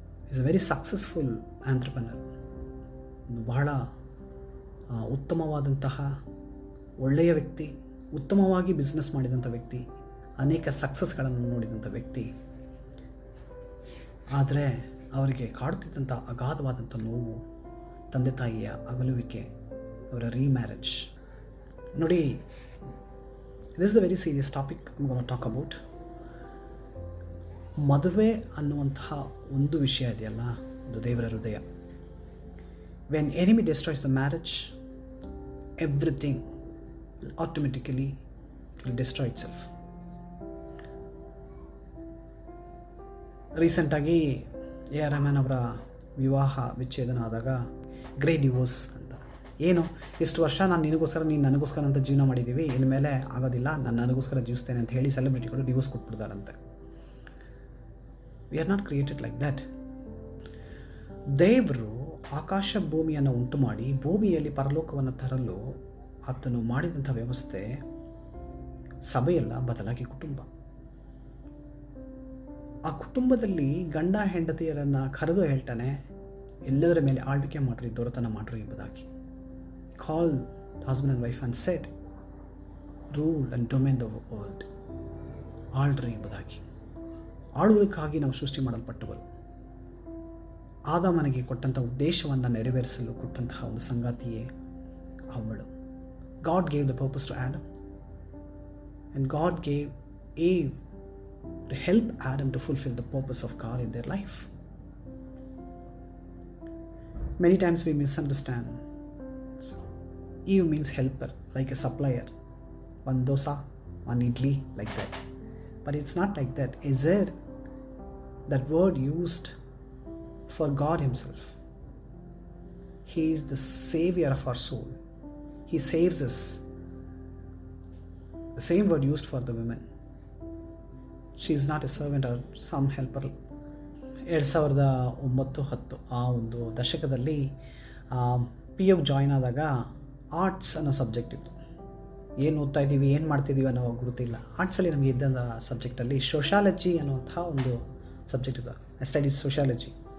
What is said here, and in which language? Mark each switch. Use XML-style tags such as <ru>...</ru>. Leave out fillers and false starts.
<en>Is a very successful entrepreneur.</en> <kn>ಒಂದು ಬಹಳ ಉತ್ತಮವಾದಂತಹ ಒಳ್ಳೆಯ ವ್ಯಕ್ತಿ, ಉತ್ತಮವಾಗಿ ಬಿಸ್ನೆಸ್ ಮಾಡಿದಂಥ ವ್ಯಕ್ತಿ, ಅನೇಕ ಸಕ್ಸಸ್ಗಳನ್ನು ನೋಡಿದಂಥ ವ್ಯಕ್ತಿ. ಆದರೆ ಅವರಿಗೆ ಕಾಡುತ್ತಿದ್ದಂಥ ಅಗಾಧವಾದಂಥ ನೋವು, ತಂದೆ ತಾಯಿಯ ಅಗಲುವಿಕೆ, ಅವರ ರೀಮ್ಯಾರೇಜ್.</kn> <en>ನೋಡಿ, this is a very serious topic I'm going to talk about.</en> <kn>ಮದುವೆ ಅನ್ನುವಂತಹ ಒಂದು ವಿಷಯ ಇದೆಯಲ್ಲ, ಒಂದು ದೇವರ ಹೃದಯ.</kn> <en>When enemy destroys the marriage, everything automatically will destroy itself.</en> <kn>ರೀಸೆಂಟಾಗಿ ಎ ಆರ್ ರೆಹಮಾನ್ ಅವರ ವಿವಾಹ ವಿಚ್ಛೇದನ ಆದಾಗ ಗ್ರೇಟ್ ಡಿವೋರ್ಸ್ ಅಂತ, ಏನು ಇಷ್ಟು ವರ್ಷ ನಾನು ನಿನಗೋಸ್ಕರ ನೀನು ನನಗೋಸ್ಕರ ಅಂತ ಜೀವನ ಮಾಡಿದ್ದೀವಿ, ಇನ್ಮೇಲೆ ಆಗೋದಿಲ್ಲ, ನಾನು ನನಗೋಸ್ಕರ ಜೀವಿಸ್ತೇನೆ ಅಂತ ಹೇಳಿ ಸೆಲೆಬ್ರಿಟಿಗಳು divorce ಕೊಟ್ಬಿಡ್ತಾರಂತೆ.</kn> <en>We are not created like that.</en> <kn>ದೇವರು ಆಕಾಶ ಭೂಮಿಯನ್ನು ಉಂಟು ಮಾಡಿ ಭೂಮಿಯಲ್ಲಿ ಪರಲೋಕವನ್ನು ತರಲು ಆತನು ಮಾಡಿದಂಥ ವ್ಯವಸ್ಥೆ ಸಭೆಯಲ್ಲ, ಬದಲಾಗಿ ಕುಟುಂಬ. ಆ ಕುಟುಂಬದಲ್ಲಿ ಗಂಡ ಹೆಂಡತಿಯರನ್ನು ಕರೆದು ಹೇಳ್ತಾನೆ, ಎಲ್ಲದರ ಮೇಲೆ ಆಳ್ವಿಕೆ ಮಾಡ್ರಿ, ದೊರೆತನ ಮಾಡ್ರಿ ಎಂಬುದಾಗಿ.</kn> <en>Called husband and wife and said, rule and domain the world.</en> <kn>ಆಳ್ರಿ ಎಂಬುದಾಗಿ. ಆಳುವುದಕ್ಕಾಗಿ ನಾವು ಸೃಷ್ಟಿ ಮಾಡಲ್ಪಟ್ಟವರು. ಆದಾಮನಿಗೆ ಕೊಟ್ಟಂಥ ಉದ್ದೇಶವನ್ನು ನೆರವೇರಿಸಲು ಕೊಟ್ಟಂತಹ ಒಂದು ಸಂಗಾತಿಯೇ ಅವಳು.</kn> <en>God gave the purpose to Adam, and God gave Eve to help Adam to fulfill the purpose of God in their life. Many times we misunderstand. Eve means helper, like a supplier. One dosa, one idli, like that. But it's not like that. Is there that word used for God himself? He is the savior of our soul. He saves us. The same word used for the women. She is not a servant or some helper.</en> <kn>2009-10 ಆ ಒಂದು ದಶಕದಲ್ಲಿ PU join ಆದಾಗ arts ಅನ್ನೋ subject ಇತ್ತು. ಏನು ಓದ್ತಾ ಇದ್ದೀವಿ, ಏನು ಮಾಡ್ತಿದ್ದೀವಿ ಅನ್ನೋ ಗುರುತಿಲ್ಲ. ಆರ್ಟ್ಸಲ್ಲಿ ನಮಗೆ ಇದ್ದಂಥ ಸಬ್ಜೆಕ್ಟಲ್ಲಿ ಸೋಷಾಲಜಿ ಅನ್ನುವಂಥ ಒಂದು ಸಬ್ಜೆಕ್ಟ್ ಇದೆ.</kn> <en>I study sociology.</en>